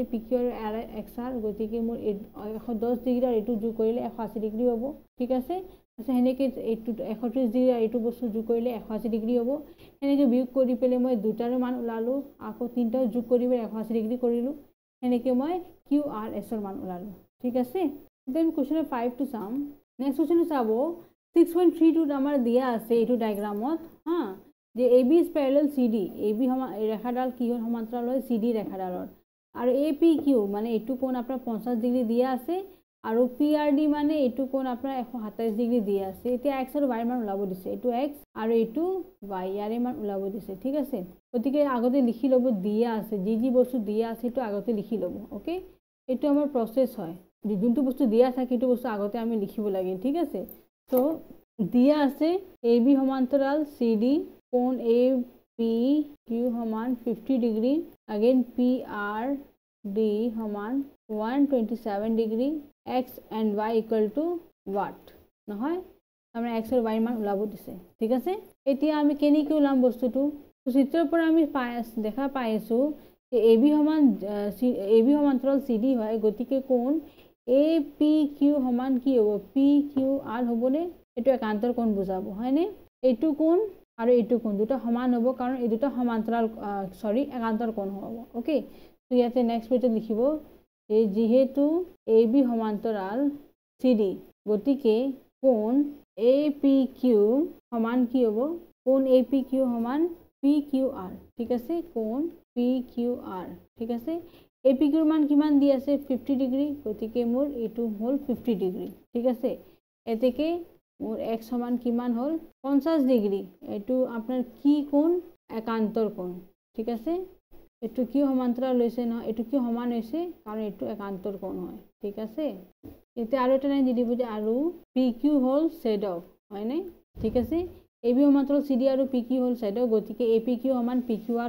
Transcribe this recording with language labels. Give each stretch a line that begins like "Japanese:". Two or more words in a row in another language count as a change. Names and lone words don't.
Assamese: PQ আৰু XR গতিকে মোৰ 110 ডিগ্ৰী আৰু এইটো যোগ কৰিলে 180 ডিগ্ৰী হ'ব ঠিক আছে সেনেকৈ এইটো 130 ডিগ্ৰী আৰু এইটো বস্তু যোগ কৰিলে 180 ডিগ্ৰী হ'ব সেনেকৈ বিয়োগ কৰি পেলাই মই দুটাৰ মান ওলালোঁ আকৌ তিনিটাও যোগ কৰি পেলাই 180 ডিগ্ৰী কৰিলোঁ সেনেকৈ মই QR(s)ৰ মান ওলালোঁ ঠিক আছে
English: then question
Assamese: 5 টো চাম
English: next questionটো
Assamese: চাব 6.32 আমাৰ দিয়া আছে এইটো ডায়েগ্ৰামত হা যে
English: AB is parallel CD
Assamese: AB ৰেখাডাল কি হ'ল সমান্তৰাল হয় CD ৰেখাডালৰ আৰু APQ মানে এইটো কোণ আপোনাৰ 50 ডিগ্ৰী দিয়া আছে আৰু PRD মানে এইটো কোণ আপোনাৰ 127 ডিগ্ৰী দিয়া আছে এতিয়া X আৰু Y মান ওলাব দিছে এইটো X আৰু এইটো Y ইয়াৰে মান ওলাব দিছে ঠিক আছে গতিকে আগতে লিখি ল'ব দিয়া আছে যি বস্তু দিয়া আছে সেইটো আগতে লিখি ল'ব ওকে এইটো আমাৰ প্ৰচেছ হয় যোনটো বস্তু দিয়া থাকে সেইটো বস্তু আগতে আমি লিখিব লাগে ঠিক আছে তো দিয়া আছে AB সমান্তৰাল CD কোণ APQ সমান 50 ডিগ্ৰী again PRD সমান 127 ডিগ্ৰী
English: X and Y equal to what
Assamese: নহয় আমরা X আর Y মান ওলাব দিছে ঠিক আছে এতিয়া আমি কেনেকৈ ওলাম বস্তুটো চিত্ৰৰ পৰা আমি দেখা পাইছো যে AB সমান্তৰাল CD হয় গতিকে কোণ APQ সমান কি হ'ব PQR হ'বনে এইটো একান্তৰ কোণ বুজাব হয়নে এইটো কোণ আৰু এইটো কোণ দুটা সমান হ'ব কাৰণ এই দুটা সমান্তৰাল একান্তৰ কোণ হ'ব ওকে তো ইয়াতে
English: next pageত
Assamese: লিখিব যে যেহেতু AB সমান্তৰাল CD গতিকে কোণ APQ সমান কি হ'ব কোণ APQ সমান PQR ঠিক আছে কোণ PQR ঠিক আছে APQ ৰ মান কিমান দি আছে 50 ডিগ্ৰী গতিকে মোৰ এইটো হ'ল 50 ডিগ্ৰী ঠিক আছে এতেকে মোৰ X সমান কিমান হ'ল 50 ডিগ্ৰী এইটো আপোনাৰ কি কোণ একান্তৰ কোণ ঠিক আছে এইটো কি সমান্তৰাল লৈছে নহয় এইটো কি সমান হৈছে কাৰণ এইটো একান্তৰ কোণ হয় ঠিক আছে এতিয়া আৰু এটা নাই দি দিব যে আৰু PQ হ'ল সেড অফ হয়নে ঠিক আছে AB সমান্তৰাল CD আৰু PQ হ'ল সেড অফ গতিকে APQ সমান PQR